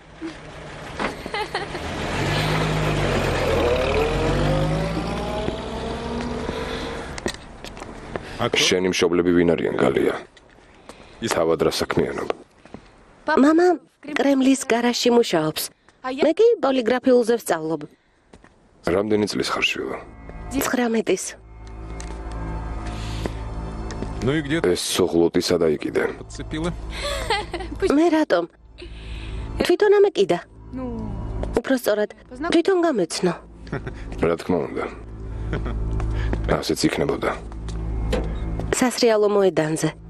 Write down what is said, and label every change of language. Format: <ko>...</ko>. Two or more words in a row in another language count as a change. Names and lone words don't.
<ka>შენი მშობლები ვინ არიან, გალია? თავად რა საქმიანობ? მამა კრემლის გარაჟში მუშაობს. მე კი პოლიგრაფიულზე ვსწავლობ. რამდენი წლის ხარ შვილო? 19-ის.</ka> <ru>Ну и где ты</ru> <ka>ეს სოღლოტი სადა იყიდე?</ka> <ru>подцепила?</ru> <ka>მე რატომ? თვითონ ამეკიდა. უпростоრად თვითონ გამეცნო. რა თქმა უნდა. ასეც იქნებოდა. სასრიალო მოედანზე.</ka>